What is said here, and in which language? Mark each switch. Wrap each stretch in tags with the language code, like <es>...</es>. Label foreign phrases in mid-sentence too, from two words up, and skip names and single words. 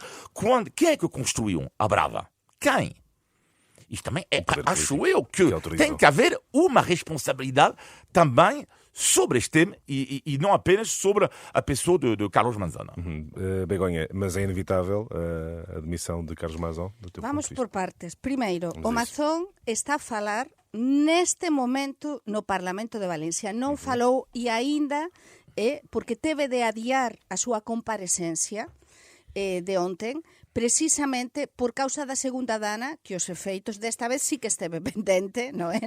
<pt>Quem é que construiu a Brava? Quem? Isto também acho eu que tem que haver uma responsabilidade também sobre este tema e não apenas sobre a pessoa de Carlos Mazón. Begonha, mas é inevitável a demissão de Carlos Mazón? Vamos por partes. Primeiro, o Mazón está a falar neste momento no Parlamento de Valencia.</pt> <gl>Non falou e aínda porque teve de adiar a súa comparecencia de ontem, precisamente por causa da segunda dana, que os efeitos desta vez sí que esteve pendente, non é?</gl>